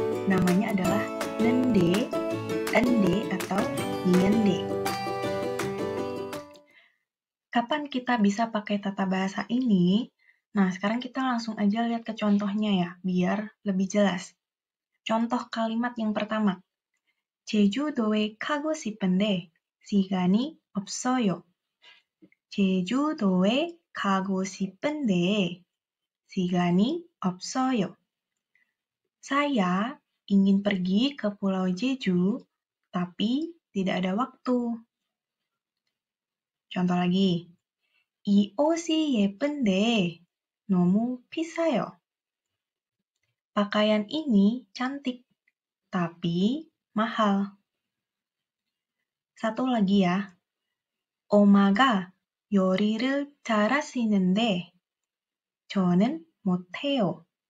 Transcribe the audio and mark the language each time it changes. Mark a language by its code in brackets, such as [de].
[id] Namanya adalah nende, ende, atau nyende. Kapan kita bisa pakai tata bahasa ini? Nah, sekarang kita langsung aja lihat ke contohnya ya, biar lebih jelas. Contoh kalimat yang pertama. [ko] 제주도에 가고 싶은데 시간이 없어요. 제주도에 가고 싶은데 시간이 없어요. [id] Saya ingin pergi ke Pulau Jeju, tapi tidak ada waktu. Contoh lagi. [ko] 이 옷이 예쁜데 너무 비싸요. [id] Pakaian ini cantik, tapi mahal. Satu lagi ya. [ko] 엄마가 요리를 잘하시는데 저는 못해요.